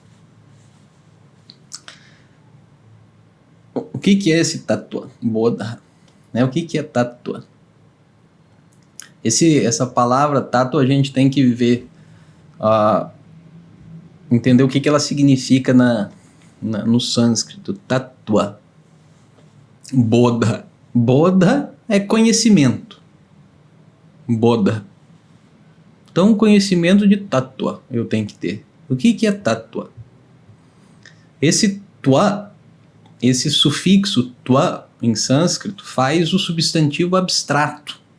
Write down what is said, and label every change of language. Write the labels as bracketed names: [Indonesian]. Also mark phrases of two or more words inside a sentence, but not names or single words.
[Portuguese] O que é esse Tattva Bodha? O que é Tattva? Essa palavra Tattva a gente tem que ver, entender o que ela significa no sânscrito. [Sanskrit] तत्त्व। बोध. [Portuguese] Bodha é conhecimento. Bodha. Então, conhecimento de Tattva eu tenho que ter. O que é Tattva? Esse Tva, esse sufixo Tva em sânscrito, faz o substantivo abstrato.